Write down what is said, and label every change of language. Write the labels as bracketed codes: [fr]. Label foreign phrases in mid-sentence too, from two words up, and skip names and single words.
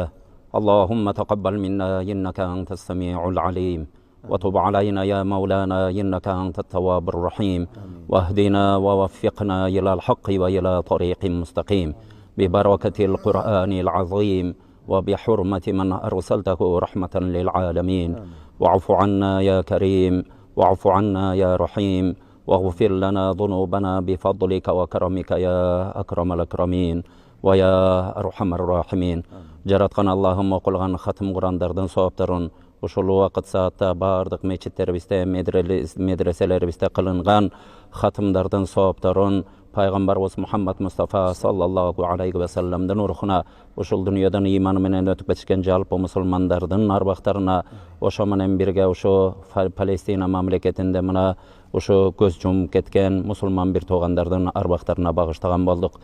[ar] اللهم تقبل منا إنك أنت السميع العليم وتب علينا يا مولانا إنك أنت التواب الرحيم واهدنا ووفقنا إلى الحق وإلى طريق مستقيم ببركة القرآن العظيم وبحرمة من أرسلته رحمة للعالمين. واعف عنا يا كريم واعف عنا يا رحيم واغفر لنا ذنوبنا بفضلك وكرمك يا أكرم الأكرمين ويا أرحم الراحمين. [ky] Жараткан Аллахым оқылған хатым Құрандардан сауаптарын ушул вакыт саатта бардык мечиттерибизде, медреселерибизде кылынган хатымдардан сауаптарын Пайгамбарыбыз Мухаммад Мустафа [ar] صلى الله عليه و [ky] салламдын рухуна, ушул дүйнөдөн ыйманы менен өтүп кетишкен жалпы мусулмандардын арбактарына, ошо менен бирге ошо Палестина мамлекетинде мына ошо көз жумуп кеткен мусулман бир туугандардын арбактарына багыштаган болдук.